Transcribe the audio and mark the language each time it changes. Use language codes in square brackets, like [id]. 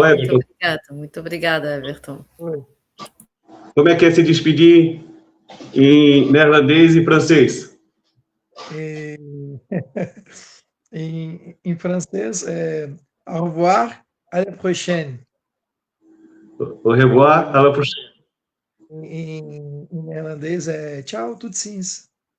[pt] Ô, Everton, muito obrigada, Everton. como é que é se despedir em neerlandês e francês? E, em francês, [fr] au revoir, à la prochaine. Au revoir, à la prochaine. [pt] Em neerlandês é tchau, tutsins.